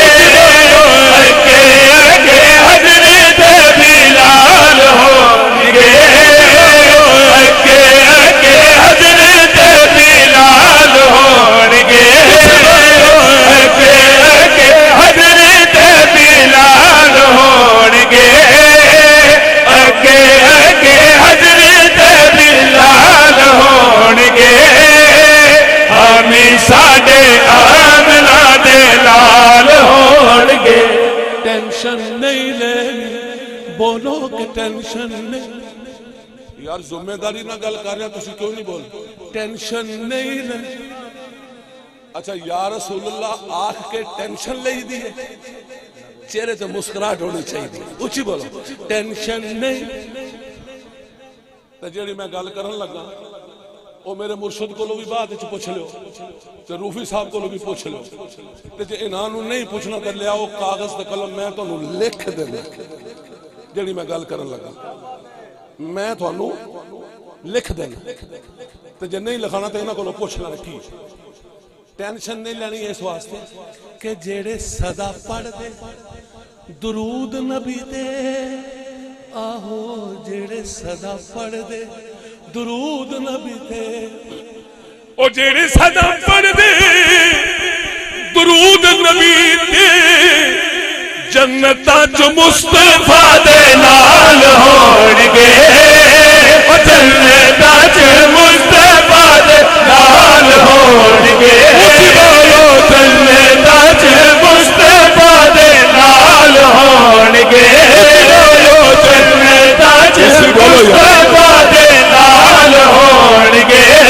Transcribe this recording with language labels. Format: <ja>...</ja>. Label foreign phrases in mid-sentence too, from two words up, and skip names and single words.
<pa>اگے اگے حضرت بلال ہونگے، اگے اگے حضرت بلال ہونگے، اگے اگے حضرت بلال ہونگے، اگے اگے حضرت بلال ہونگے، ہمیں ساڈے آمنہ دے لال ہونگے. ٹینشن نہیں لینی، بولو کہ ٹینشن نہیں. یار ذمہ داری نہ گل کر رہا تسی کیوں نہیں بول. ٹینشن نہیں لینی. اچھا یا رسول اللہ آنکھ کے ٹینشن لے دی ہے، چہرے تے مسکراہٹ ہونی چاہیے. اچھی بولو ٹینشن نہیں. تے جیڑی میں گل کرن لگا او میرے مرشد کو بھی بعد وچ پوچھ لو، تے روفی صاحب کو بھی پوچھ لو، تے جے انہاں نوں نہیں پوچھنا تے لے آؤ کاغذ تے قلم، میں تانوں لکھ دینا جیڑی میں گل کرن لگا، میں تانوں لکھ دینا. تے جے نہیں لکھانا تے انہاں کولوں پوچھ لینا. کی ٹینشن نہیں لینی اس واسطے کہ جیڑے صدا پڑھ دے درود نبی دے، آہو جیڑے صدا پڑھ دے درود نبی دے، او جیڑے صدا پڑھ دے درود نبی دے، جنتاں چ مصطفیٰ دے نال ہونگے، او جنتاں چ مصطفیٰ دے نال ہونگے. جنتاں چ مصطفیٰ دے نال ہونگے، جنتاں چ مصطفیٰ دے نال ہونگے،</pa>